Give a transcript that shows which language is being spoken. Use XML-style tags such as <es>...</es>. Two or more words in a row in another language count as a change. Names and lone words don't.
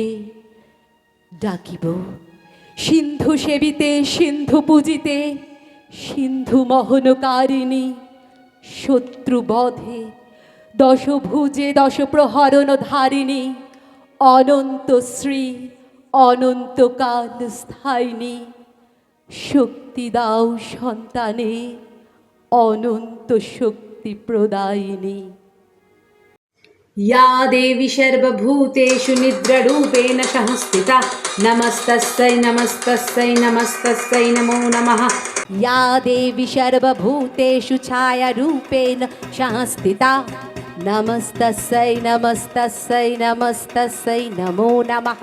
<bn>ডাকিব সিন্ধু সেবিতে, সিন্ধু পূজিতে, সিন্ধু মোহনকারিণী, শত্রুবধে দশভুজে দশ প্রহরণ ধারিণী, অনন্ত শ্রী অনন্তকাল স্থায়িনী। শক্তি দাও সন্তানে, অনন্ত শক্তি প্রদায়িনী।</bn> <sa>या देवी सर्वभूतेषु निद्रारूपेण संस्थिता, नमस्तस्यै नमस्तस्यै नमस्तस्यै नमो नमः। या देवी सर्वभूतेषु छायारूपेण संस्थिता, नमस्तस्यै नमस्तस्यै नमस्तस्यै नमो नमः।</sa>